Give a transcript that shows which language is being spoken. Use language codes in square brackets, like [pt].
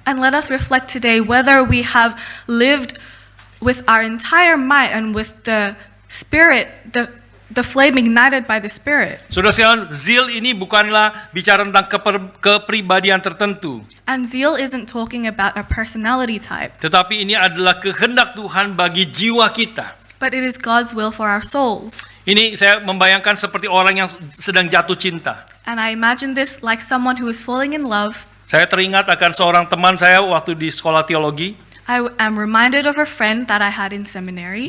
[en] And let us reflect today whether we have lived with our entire might and with the Spirit, the flame ignited by the Spirit. [id] Saudara sekalian, zeal ini bukanlah bicara tentang kepribadian tertentu. [en] And zeal isn't talking about a personality type, [id] Tetapi ini adalah kehendak Tuhan bagi jiwa kita. [en] but it is God's will for our souls. [id] Ini saya membayangkan seperti orang yang sedang jatuh cinta. [en] And I imagine this like someone who is falling in love. [id] Saya teringat akan seorang teman saya waktu di sekolah teologi. [en] I am reminded of a friend that I had in seminary.